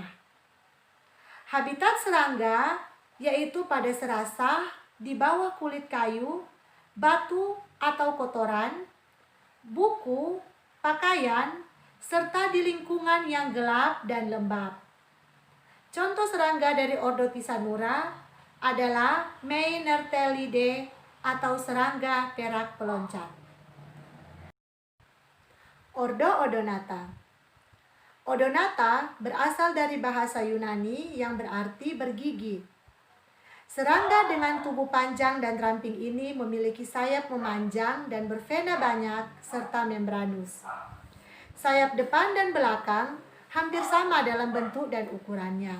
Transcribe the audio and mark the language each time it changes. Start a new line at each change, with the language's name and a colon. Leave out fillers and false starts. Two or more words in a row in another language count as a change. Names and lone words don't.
Indonesian: Habitat serangga yaitu pada serasa, di bawah kulit kayu, batu atau kotoran, buku, pakaian, serta di lingkungan yang gelap dan lembab. Contoh serangga dari ordo Tisanura adalah Meinertellidae atau serangga perak peloncat. Ordo Odonata. Odonata berasal dari bahasa Yunani yang berarti bergigi. Serangga dengan tubuh panjang dan ramping ini memiliki sayap memanjang dan bervena banyak serta membranus. Sayap depan dan belakang hampir sama dalam bentuk dan ukurannya.